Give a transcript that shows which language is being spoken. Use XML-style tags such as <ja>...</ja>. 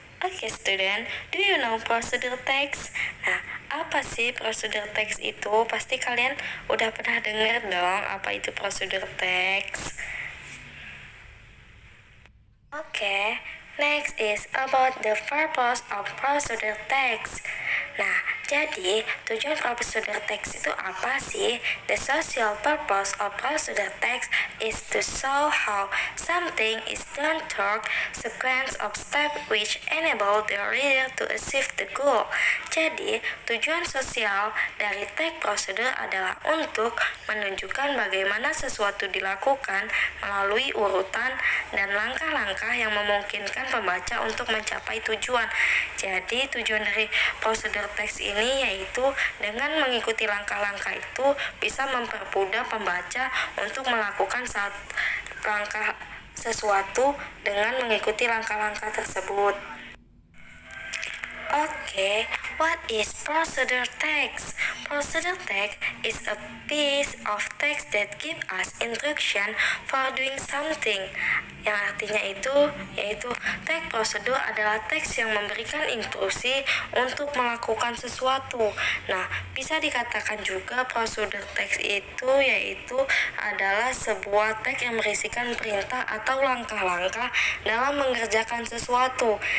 <en>Okay, student, do you know procedure text?</en> <id>Nah, apa sih procedure text itu? Pasti kalian udah pernah dengar dong apa itu procedure text.</id> <en>Okay, next is about the purpose of procedure text.</en> <id>Nah, jadi tujuan procedure text itu apa sih?</id> <en>The social purpose of procedure text is to show how something is done through sequence of steps which enable the reader to achieve the goal.</en> <id>Jadi, tujuan sosial dari text procedure adalah untuk menunjukkan bagaimana sesuatu dilakukan melalui urutan dan langkah-langkah yang memungkinkan pembaca untuk mencapai tujuan. Jadi, tujuan dari prosedur teks ini yaitu dengan mengikuti langkah-langkah itu bisa mempermudah pembaca untuk melakukan langkah sesuatu dengan mengikuti langkah-langkah tersebut.</id> <en>Okay, what is procedure text? Procedure text is a piece of text that give us instruction for doing something.</en> <id>Yang artinya yaitu teks prosedur adalah teks yang memberikan instruksi untuk melakukan sesuatu. Nah, bisa dikatakan juga prosedur teks itu yaitu adalah sebuah teks yang berisikan perintah atau langkah-langkah dalam mengerjakan sesuatu.</id>